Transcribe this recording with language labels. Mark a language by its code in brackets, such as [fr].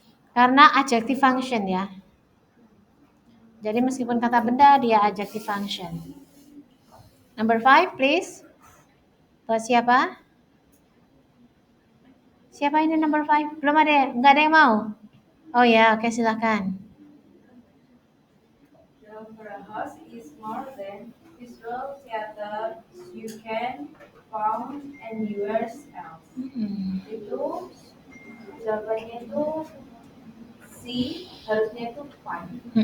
[id] Karena adjective function ya. Jadi meskipun kata benda dia adjective function. [en] Number 5 please. [id] Buat siapa? Siapa ini number 5? Belum ada, nggak ada yang mau? Oh ya, oke silakan. [en] The opera house is more than visual theater you can found anywhere else. [id] Itu jawabannya itu C, harusnya itu fine.